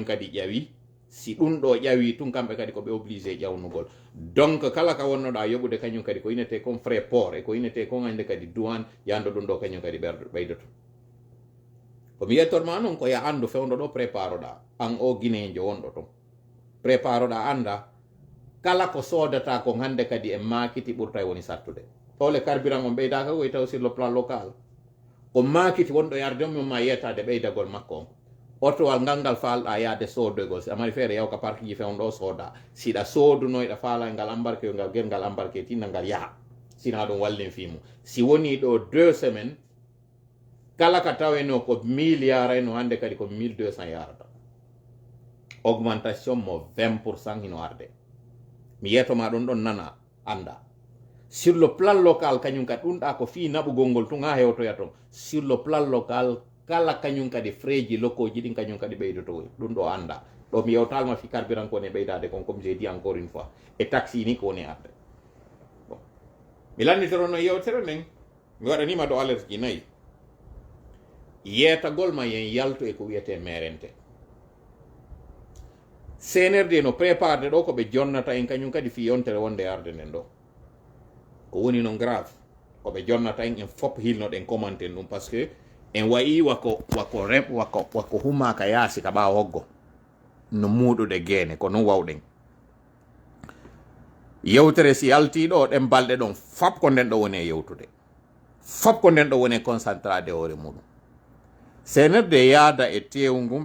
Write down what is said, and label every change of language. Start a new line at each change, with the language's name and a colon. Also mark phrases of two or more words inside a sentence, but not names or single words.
Fula: kadi ƴawi si ɗum ɗo ƴawi tun kamɓe kadi ko ɓe obligé ƴawnugol donc kala ka wonnoɗa yoɓude kañum kadi ko inete kon
French: frais port
Fula: e ko inete kon hande kadi douane yando ɗum ɗo kañum kadi ɓeydoto komi yettorma noon ko ya andu fewdo ɗo préparoɗa an o guinéjo wonɗo ton préparoɗa anda kala ko sodata kon hande kadi e makiti ɓurta woni sattude tole carburant on ɓeydaka koye taw
French: sur le plan local
Fula: ko makiti wonɗo yarde on ma yetade ɓeydagol makko on otowal ngal falɗa yaade sodoygol si amari feere yaw ka parque ji fewn ɗo sooda siɗa soodunoyɗa faala ngal embarqué ngal gel ngal embarqué tinna ngal yaha sina ɗum wallin fimo si woni ɗo 2 semaines kala ka taweno ko 1000 yarayno hande kadi ko 1200 yarata augmentation mo 20% hino arde mi yetoma ɗon ɗon nana anda
French: sur le plan local
Fula: kañum kadi ɗumɗa ko fi naɓugol ngol tun ha hewtoya ton
French: sur le plan local
Fula: kala kañum kadi frais ji lokoji ɗin kañum kadi ɓeydoto ɗum ɗo anda ɗo mi yewtalma fi carburant kone ɓeydade kon
French: comme j'ai dit encore une fois
Fula: e taxi ni kone arde bon mi landitoro no yewtere nden mi waɗanima ɗo alerte ji 4 yeetagol ma yen yaltu e ko wiyete merente CNRD no préparde ɗo ko ɓe jonnata en kañum kadi fi yontere wonde arde nden ɗo ko woni
French: non grave
Fula: ko ɓe jonnata en fop hilnoɗen commenten ɗum
French: par ce que
Fula: en wayi wako humaka yaasi ka ɓawa hoggo no muuɗude geene ko non wawɗen yewtere si yaltiɗo ɗen balɗe ɗon fop ko nden ɗo woni e yewtude fop ko nden ɗo woni e concentrade hoore muɗum CNRD yaada e tewu ngum